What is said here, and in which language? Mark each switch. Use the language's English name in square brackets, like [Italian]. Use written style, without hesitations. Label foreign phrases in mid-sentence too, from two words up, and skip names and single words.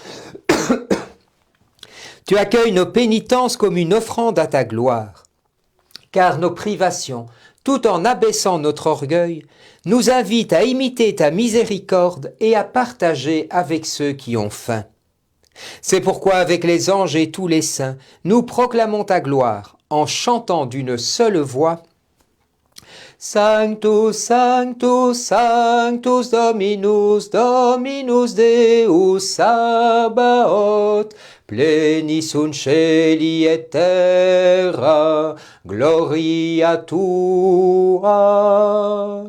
[French] Tu accueilles nos pénitences comme une offrande à ta gloire, car nos privations, tout en abaissant notre orgueil, nous invitent à imiter ta miséricorde et à partager avec ceux qui ont faim. C'est pourquoi avec les anges et tous les saints, nous proclamons ta gloire en chantant d'une seule voix [Latin] Sanctus, Sanctus, Sanctus Dominus, Dominus Deus Sabaoth, plenis sunt celi et terra, gloria tua.